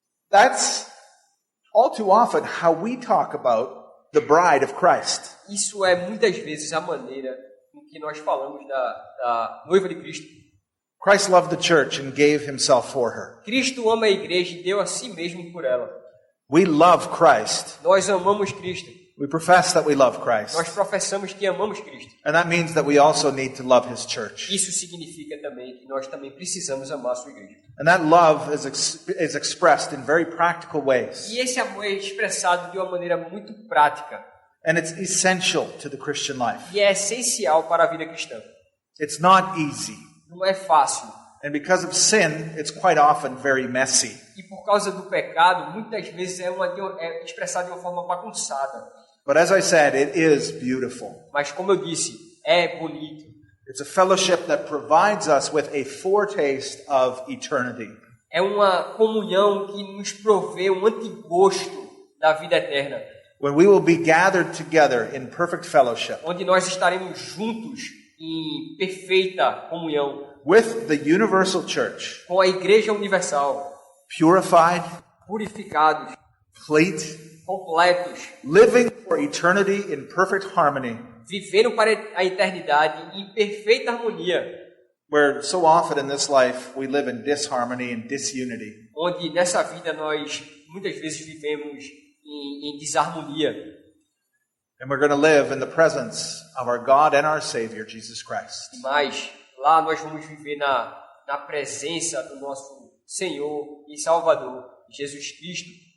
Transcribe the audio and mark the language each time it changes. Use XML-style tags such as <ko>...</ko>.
<en>That's all too often how we talk about the bride of Christ.</en> <pt>Isso é muitas vezes a maneira em que nós falamos da noiva de Cristo.</pt> <en>Christ loved the church and gave himself for her.</en> <pt>Cristo ama a igreja e deu a si mesmo por ela.</pt> <en>We love Christ.</en> <pt>Nós amamos Cristo.</pt> <en>We profess that we love Christ.</en> <pt>Nós professamos que amamos Cristo.</pt> <en>And that means that we also need to love His church.</en> <pt>Isso significa também que nós também precisamos amar a sua igreja.</pt> <en>And that love is expressed in very practical ways.</en> <pt>E esse amor é expressado de uma maneira muito prática.</pt> <en>And it's essential to the Christian life.</en> <pt>E é essencial para a vida cristã.</pt> <en>It's not easy.</en> <pt>Não é fácil.</pt> <en>And because of sin, it's quite often very messy.</en> <pt>E por causa do pecado, muitas vezes é expressado de uma forma bagunçada.</pt> <en>But as I said, it is beautiful.</en> <pt>Mas como eu disse, é bonito.</pt> <en>It's a fellowship that provides us with a foretaste of eternity.</en> <pt>É uma comunhão que nos provê um antigosto da vida eterna.</pt> <en>When we will be gathered together in perfect fellowship</en> <pt>Onde nós estaremos juntos em perfeita comunhão</pt> <en>with the universal church,</en> <pt>com a Igreja Universal,</pt> <en>purified,</en> <pt>purificados,</pt> <en>complete,</en> <pt>completos,</pt> <en>living for eternity in perfect harmony,</en> <pt>vivendo para a eternidade em perfeita harmonia,</pt> <en>where so often in this life we live in disharmony and disunity.</en> <pt>onde nessa vida nós muitas vezes vivemos em desarmonia.</pt> <en>And we're going to live in the presence of our God and our Savior, Jesus Christ.</en> <pt>Mas lá nós vamos viver na presença do nosso Senhor e Salvador, Jesus Cristo.</pt>